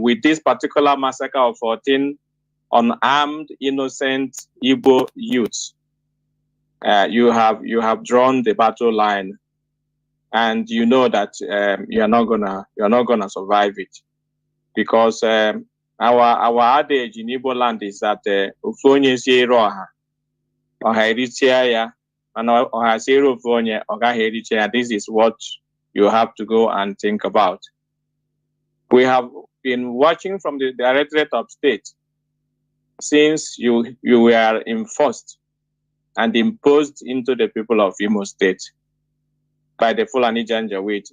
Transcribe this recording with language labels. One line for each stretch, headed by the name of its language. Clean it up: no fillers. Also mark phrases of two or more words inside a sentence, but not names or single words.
English: With this particular massacre of 14 unarmed, innocent Igbo youths, you have drawn the battle line, and you know that you're not gonna survive it, because our adage in Igbo land is that
Igbo: ufonye siero oha erichia ya,
English: and
Igbo: oha siero ufonye oga erichia.
English: This is what you have to go and think about. We have been watching from the Directorate of State since you were enforced and imposed into the people of Imo State by the Fulani Janjaweed.